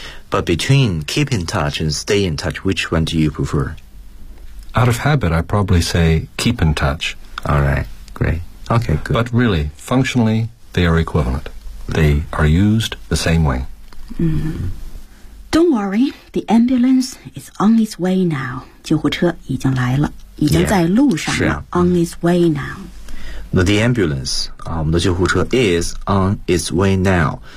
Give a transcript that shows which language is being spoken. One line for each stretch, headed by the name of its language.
English: But between keep in touch and stay in touch, which one do you prefer? Out of habit, I probably say keep in touch. All right, great. Okay, good. But really, functionally, they are equivalent. They are used the same way. Mm-hmm. Don't worry, the ambulance is on its way now.
Chinese: 救护车已经来了，已经在路上了。
English: Yeah, on its way now. The ambulance,
Chinese: 我们的救护车
English: is on its way now.